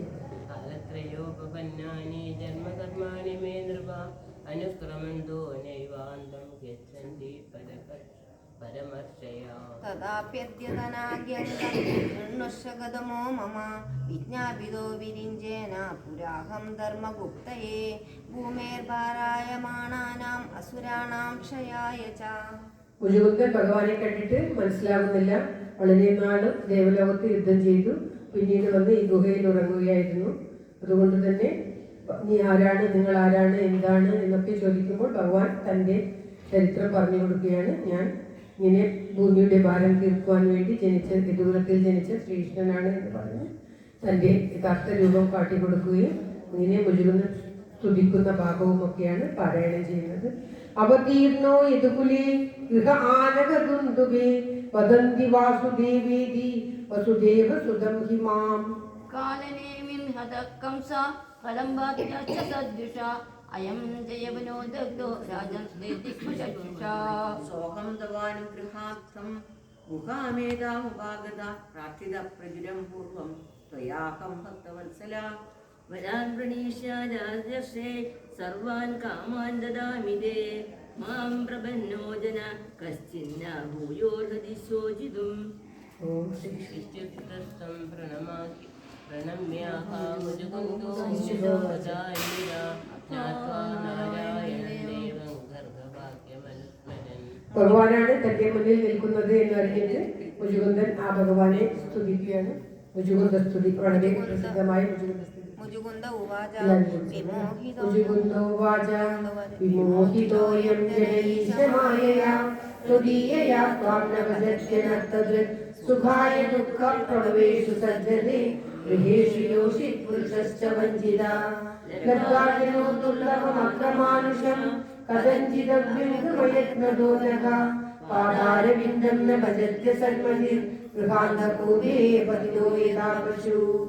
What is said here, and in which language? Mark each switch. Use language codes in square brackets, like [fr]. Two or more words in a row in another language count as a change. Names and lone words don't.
[sa] कालत्रयोपपन्नानि जन्मकर्माणि मे नृप अनुक्रमन्तो नैवान्तं गच्छन्ति परमर्शया तदाप्यद्यतनाद्यङ्गं शृण्वश्यगदमो मम विज्ञापितो विरिञ्जेन पुराहं धर्मगुप्तये भूमेर्भारायमाणानाम् असुराणां क्षयाय च. [ml] മുജുകുന്ദൻ ഭഗവാനെ കണ്ടിട്ട് മനസ്സിലാകുന്നില്ല. വളരെ നാളും ദേവലോകത്ത് യുദ്ധം ചെയ്തു, പിന്നീട് വന്ന് ഈ ഗുഹയിൽ ഉറങ്ങുകയായിരുന്നു. അതുകൊണ്ട് തന്നെ നീ ആരാണ്, നിങ്ങൾ ആരാണ്, എന്താണ് എന്നൊക്കെ ചോദിക്കുമ്പോൾ ഭഗവാൻ തൻ്റെ ചരിത്രം പറഞ്ഞു കൊടുക്കുകയാണ്. ഞാൻ ഇങ്ങനെ ഭൂമിയുടെ ഭാരം തീർക്കുവാൻ വേണ്ടി വിദൂരത്തിൽ ജനിച്ച ശ്രീകൃഷ്ണനാണ് എന്ന് പറഞ്ഞ് തൻ്റെ യഥാർത്ഥ രൂപം കാട്ടിക്കൊടുക്കുകയും ഇങ്ങനെ മുജുകുന്ദൻ സ്തുതിക്കുന്ന ഭാഗവും ഒക്കെയാണ് പാരായണം ചെയ്യുന്നത്. [sa] അവതീർണോ യദുകുലേ ഗൃഹ ആനകദുന്ദുബേ വദന്തി വാസുദേവേതി വസുദേവ സുതം ഹിമാം. कालनेमिं हतकंस कलम्बात्याश्च सद्युषा अयं जयवनो दग्धो राजन् दिक्मुषा सोऽहं तवानुगृहार्थं गुहामेधामुपागता प्रार्थितप्रजुरं पूर्वं त्वयाहं भक्तवत्सला वरान् प्रणीष्यादास्ये सर्वान् कामान् ददामि ते मां प्रपन्नो जन कश्चिन्न भूयोर्हति शोचितुम्. इत्युत्कृष्टं प्रणम्याः मुजुकुन्दो वदान्यया ज्ञात्वा नारायणदेवं गर्गवाक्यमनुस्मरन्. [ml] ഭഗവാനാണ് തന്റെ മുന്നിൽ നിൽക്കുന്നത് എന്നറിഞ്ഞിട്ട് മുജുകുന്ദൻ ആ ഭഗവാനെ സ്തുതിക്കുകയാണ്. മുജുകുന്ദ സ്തുതി വളരെ പ്രസിദ്ധമായ മുജുകുന്ദ സ്തുതി. [sa] മുജുകുന്ദ ഉവാച വിമോഹിതോയം ജനൈശമായയാ ത്വദീയയാ ത്വാം ന ഭജത്യനർത്തദൃക് സുഖായ ദുഃഖപ്രണവേഷു സജ്ജതേ ഗൃഹേഷു യോഷിത് പുരുഷശ്ച വഞ്ചിതാ ലബ്ധാജനോ ദുർലഭമക്രമാനുഷം കഥഞ്ചിതവ്യം കൃപയത്നദോനഃ പാദാരവിന്ദം ന ഭജത്യ സന്മതിർ ഗൃഹാന്തകൂപേ പതിതോ യഥാ പശു